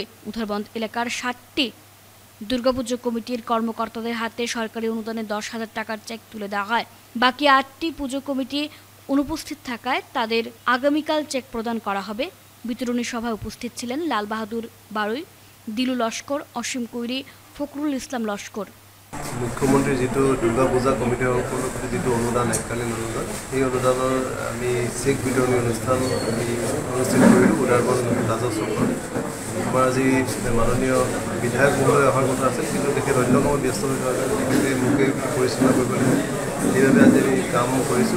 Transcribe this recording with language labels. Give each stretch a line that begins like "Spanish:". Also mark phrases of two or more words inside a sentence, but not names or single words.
Bangla: উধারবন্দ এলাকার 60টি দুর্গাপুজো কমিটির কর্মকর্তাদের হাতে সরকারি অনুদানে 10,000 টাকার চেক তুলে দেওয়া হয়। বাকি 8টি পুজো কমিটি অনুপস্থিত থাকায় তাদের আগামীকাল চেক প্রদান করা হবে। বিতরণী সভায় উপস্থিত ছিলেন লাল বাহাদুর বারুই, দিলু লস্কর, অসীম কৈরি, ফখরুল ইসলাম লস্কর।
Assamese: মুখ্যমন্ত্রী যিটো দুৰ্গা পূজা কমিটিৰ উপলক্ষে যিটো অনুদান, এককালীন অনুদান, সেই অনুদানৰ আমি চেক বিতৰণী অনুষ্ঠান আমি অনুষ্ঠিত কৰিলোঁ উধাৰবন্দ ৰাজহ চক্ৰত। আমাৰ আজি মাননীয় বিধায়ক মহোদয় অহাৰ কথা আছিল, কিন্তু তেখেত অন্য কামত ব্যস্ত হৈ থকা কাৰণে তেখেতে মোকে পৰিচালনা কৰিব লাগে, সেইবাবে আজি আমি কাম কৰিছোঁ।